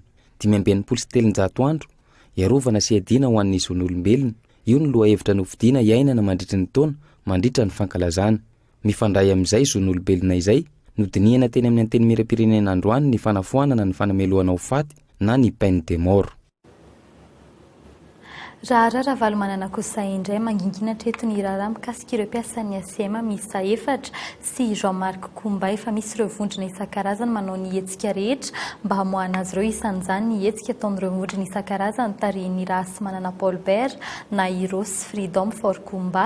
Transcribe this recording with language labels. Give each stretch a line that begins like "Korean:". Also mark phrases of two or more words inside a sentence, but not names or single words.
Malagasy: 570 andro iarovana sy adiana ho an'ny zon'olombelona. Io ny loha hevitra novidiana iainana mandritra ny taona mandritra ny fankalazana. Mifandray amin'izay zon'olombelona izay nodinihana teny amin'ny anteny miram-pirenena androany ny fanafoanana ny fanameloana ho faty na ny
French: peine de mort.
Malagasy: Raha valomanana kosa indray mangingina treto ny raharaha mikasika ireo mpiasan'ny ACM miisa 4 sy Jean-Marc Koumba efa misy ireo vondrona isan-karazany manao ny hetsika rehetra mba hamoahana azy ireo isan'izany ny hetsika ataon'ireo vondrona isan-karazany tarihin'ny rasy manana Paulbert na Iros Freedom for Koumba.